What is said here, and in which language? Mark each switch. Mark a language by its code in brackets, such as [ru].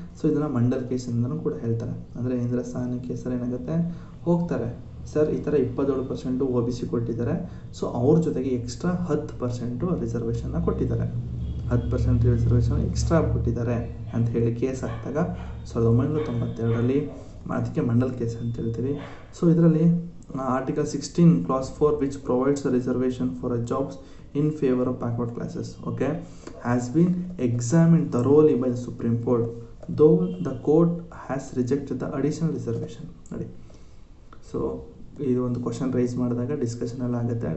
[kn] So ಇದನ್ನು ಮಂಡಲ್ ಕೇಸಿಂದನೂ ಕೂಡ ಹೇಳ್ತಾರೆ. ಅಂದರೆ ಇಂದಿರಾ ಸಾಹನಿ ಕೇಸಲ್ಲಿ ಏನಾಗುತ್ತೆ, ಹೋಗ್ತಾರೆ ಸರ್ ಈ ಥರ 27% OBC ಕೊಟ್ಟಿದ್ದಾರೆ, ಸೊ ಅವ್ರ ಜೊತೆಗೆ ಎಕ್ಸ್ಟ್ರಾ 10% ರಿಸರ್ವೇಷನ್ನ ಕೊಟ್ಟಿದ್ದಾರೆ, 10% ರಿಸರ್ವೇಷನ್ ಎಕ್ಸ್ಟ್ರಾ ಕೊಟ್ಟಿದ್ದಾರೆ ಅಂತ ಹೇಳಿ ಕೇಸ್ ಹಾಕಿದಾಗ 1992ರಲ್ಲಿ, ಅದಕ್ಕೆ ಮಂಡಲ್ ಕೇಸ್ ಅಂತ ಹೇಳ್ತೀವಿ. ಸೊ ಇದರಲ್ಲಿ [en] Article 16 clause 4 which provides a reservation for a jobs in favor of backward classes, okay, has been examined thoroughly by the Supreme Court, though the court has rejected the additional reservation. [kn] ನೋಡಿ, so ಇದು ಒಂದು question raise ಮಾಡಿದಾಗ discussion ಎಲ್ಲ ಆಗುತ್ತೆ.